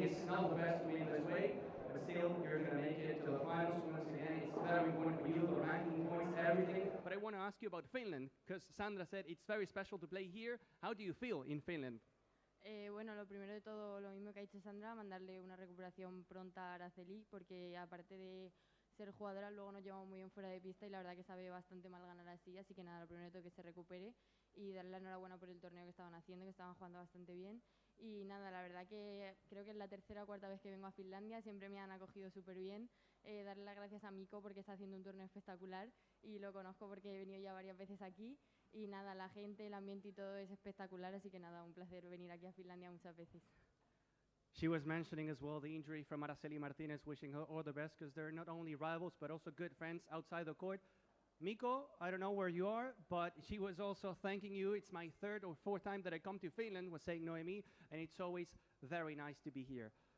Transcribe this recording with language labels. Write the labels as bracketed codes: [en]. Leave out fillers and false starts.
[en] all the best to win this way, but still, you're going to make it to the finals. Once again, it's very important for you, the ranking points, everything. But I want to ask you about Finland, because Sandra said it's very special to play here. How do you feel in Finland? [es] Bueno, lo primero de todo, lo mismo que ha dicho Sandra, mandarle una recuperación pronta a Araceli, porque aparte de ser jugadora, luego nos llevamos muy bien fuera de pista y la verdad que sabe bastante mal ganar así que nada, lo primero de todo que se recupere y darle la enhorabuena por el torneo que estaban haciendo, que estaban jugando bastante bien. Y nada, la verdad que creo que es la tercera o cuarta vez que vengo a Finlandia, siempre me han acogido súper bien. Darle las gracias a Mikko porque está haciendo un torneo espectacular y lo conozco porque he venido ya varias veces aquí. Y nada, la gente, el ambiente y todo es espectacular, así que nada, un placer venir aquí a Finlandia muchas veces. [en] She was mentioning as well the injury from Araceli Martinez, wishing her all the best because they're not only rivals but also good friends outside the court. Mikko, I don't know where you are, but she was also thanking you. It's my third or fourth time that I come to Finland, was saying Noemi, and it's always very nice to be here.